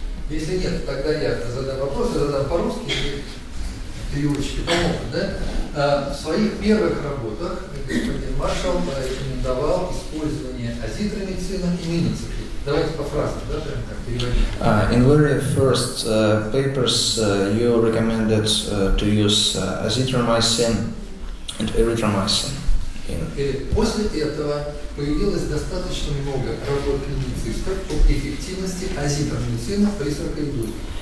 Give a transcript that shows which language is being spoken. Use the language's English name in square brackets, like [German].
[Russian] Если нет, тогда я задам вопрос, я задам по-русски, переводчики помогут, да? В своих первых работах господин Маршалл рекомендовал использование азитромицина и миницикла. Давайте по фразам, да, прям так переводим. [English] In very first papers, you recommended to use azithromycin and erythromycin. [Russian] После этого появилось достаточно много работ клиницистов по эффективности азитромицина при саркоидозе.